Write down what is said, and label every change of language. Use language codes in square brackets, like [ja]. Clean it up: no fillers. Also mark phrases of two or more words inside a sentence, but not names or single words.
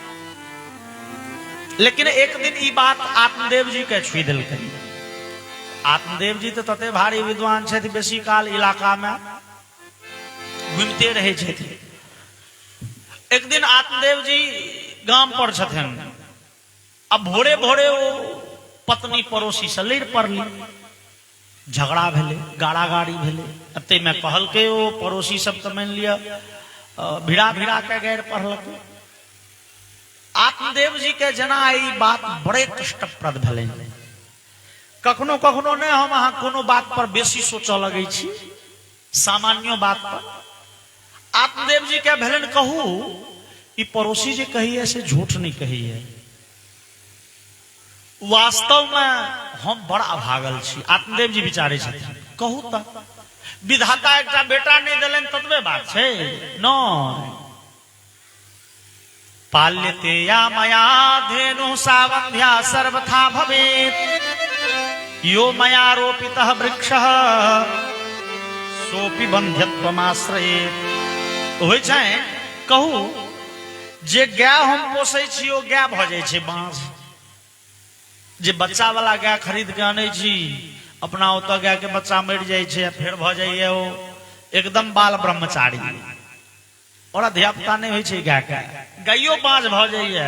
[mai] लेकिन एक दिन ई बात आत्मदेव जी के छुई देलकै। आत्मदेव जी तो तते भारी विद्वान छथि, बेसी काल इलाका में घूमते रहे छथि। एक दिन आत्मदेव जी गाम पर छथिन, अब भोरे भोरे वो पत्नी पड़ोसी से लड़ पड़ली, झगड़ा भेले, गाड़ा गाड़ी भेले। अते में कहल के वो पड़ोसी सब तो मान लिया भिड़ा भिड़ा के गैर पढ़लक। आत्मदेव जी के जना ई बात बड़े कष्टप्रद भेले। कखनो कखनो ने हम अहाँ कोनो बात पर बेसी सोचऽ लगे छी, सामान्य बात पर। आत्मदेव जी के भेलन कहू ई पड़ोसी जे कही है से झूठ नहीं कही है, वास्तव में हम बड़ा अभागल छी। आत्मदेव जी विचारे छथिन, कहू त विधाता एकटा बेटा नहीं देलन ततबे बात छै न। [sa] पाल्यते या मया धेनु सावंध्या सर्वथा भवेत्, यो मया रोपितः वृक्षः सोपि बंध्यत्वमाश्रयेत्। [mai] होय छै कहू जे गाय हम पोसै छी ओ गाय भ जाय छै बांझ। जे बच्चा वाला गाय खरीद के आनै छी, अपना ओतऽ गाय के बच्चा मरि जाय छै, फेर भ जाइए ओ एकदम बाल ब्रह्मचारी, और धियापुता नहीं होय छै गाय के, गायो बांझ भ जाइए।